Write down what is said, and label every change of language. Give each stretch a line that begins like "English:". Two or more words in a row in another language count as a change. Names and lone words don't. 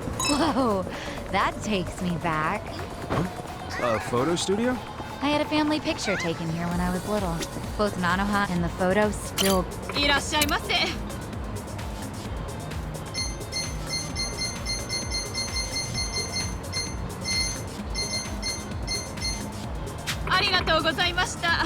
English: Whoa, that takes me back. A photo studio? I had a family picture taken here when I was little. Both Nanoha and the photo still...
Japanese: いらっしゃいませ。ありがとうございました。